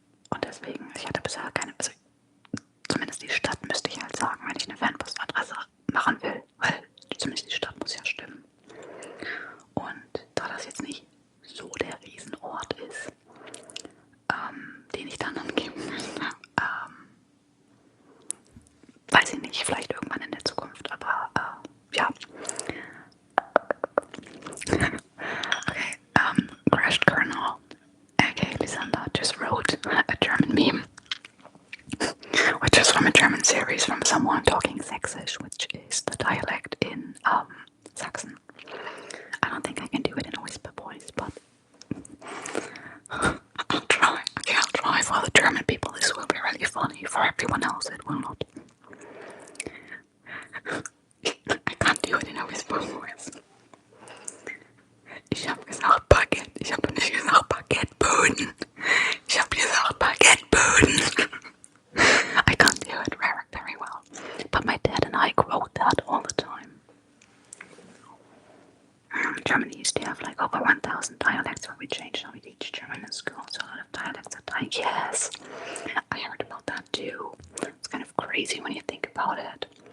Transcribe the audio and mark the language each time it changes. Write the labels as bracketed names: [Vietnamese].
[German] Und deswegen, ich hatte bisher keine, also zumindest die Stadt müsste ich halt sagen, wenn ich eine Fanpostadresse machen will, weil zumindest die Stadt muss ja stimmen. Und da das jetzt nicht so der Riesenort ist, den ich dann angeben müsste, weiß ich nicht, vielleicht irgendwann in der Zukunft, aber ja. [English] Okay, Crashed Kernel, aka Lysander, just wrote a German meme, which is from a German series from someone talking Sächsisch, which is the dialect in Saxon. I don't think I can do it in a whisper voice, but I'll try. Okay, I'll try. For the German people, this will be really funny. For everyone else, it will not. I can't do it in a whisper voice. [German] Ich hab gesagt Baguette. Ich habe nicht gesagt Baguetteboden. Ich habe gesagt Baguetteboden. [English] I can't do it very well. But my dad and I quote that all the time. Germany used to have like over 1,000 dialects when we changed how we teach German in school, so a lot of dialects are dying. Yes, I heard about that too. It's kind of crazy when you think about it.